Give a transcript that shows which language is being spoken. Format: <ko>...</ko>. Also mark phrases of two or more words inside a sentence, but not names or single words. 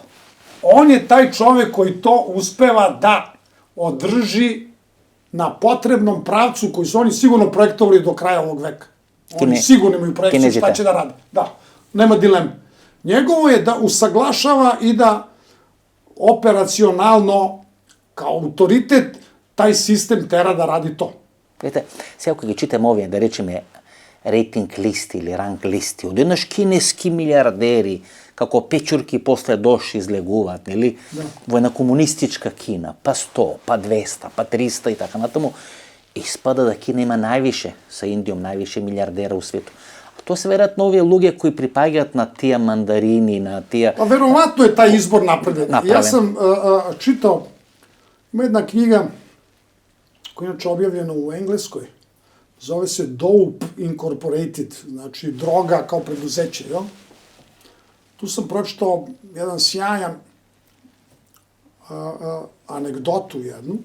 <sr>On je taj čovek koji to uspeva da održi na potrebnom pravcu koji su oni sigurno projektovali do kraja ovog veka. Oni sigurno imaju projekciju šta će da rade. Da, nema dileme. Njegovo je da usaglašava i da operacionalno, kao autoritet, taj sistem tera da radi to. Vidite,</sr> <mk>сега кога ги читам овие, да речеме, рейтинг листи или ранг листи, одеднаш кинески милиардери, како печурки после дошли излегуваат, нели? Во една комунистичка Кина, па 100, па 200, па 300 и така натаму, испада да Кина има</mk> <sr>највише, са Индијом највише милиардера у свету.</sr> <mk>А тоа се веројатно овие луѓе кои припаѓаат на тие мандарини, на тие...</mk> <sr>Pa verovatno je taj izbor napravljen. Ja sam čitao, ima jedna knjiga koja je inače objavljena u Engleskoj, zove se Dope Incorporated, znači droga kao preduzeće, jel? Tu sam pročitao jedan sjajan anegdotu jednu.</sr>